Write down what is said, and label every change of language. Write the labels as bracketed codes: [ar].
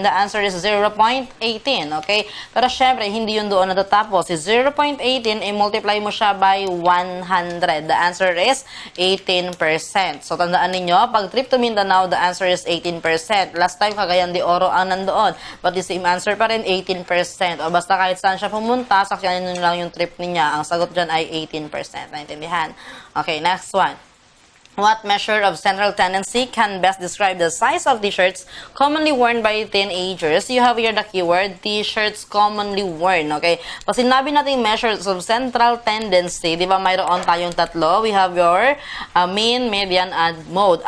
[en] The answer is 0.18. [tl] Okay, pero syempre, hindi yun doon natatapos. Si 0.18, i-multiply mo siya by 100. [en] The answer is 18%. So, [tl] tandaan ninyo, pag [en] trip to Mindanao, the answer is 18%. Last time, Cagayan de Oro [tl] ang nandoon. [en] But the same answer pa rin, 18%. [tl] O basta kahit saan siya pumunta, sakyanin nyo lang yung trip niya. Ang sagot dyan ay 18%. [en] Naintindihan? Okay, next one. What measure of central tendency can best describe the size of t-shirts commonly worn by teenagers? You have here the keyword, t-shirts commonly worn, okay? [tl] Pag sinabi natin [en] measures of central tendency, [tl] di ba mayroon tayong tatlo? [en] We have your mean, median, and mode.